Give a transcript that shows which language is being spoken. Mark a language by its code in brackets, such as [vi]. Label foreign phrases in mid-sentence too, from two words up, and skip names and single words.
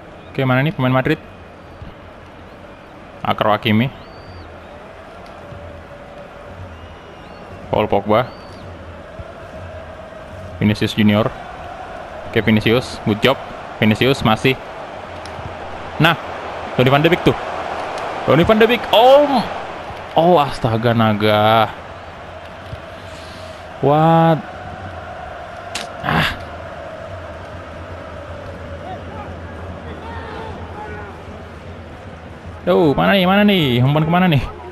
[id] Oke, mana nih pemain Madrid? Akraf Hakimi. Paul Pogba. Vinicius Junior. Oke, [en] Vinicius, good job. [id] Vinicius masih. Nah, Donny van de Beek tuh. Donny van de Beek. Oh, astaga naga. What? Duh, mana nih? Umpan kemana nih?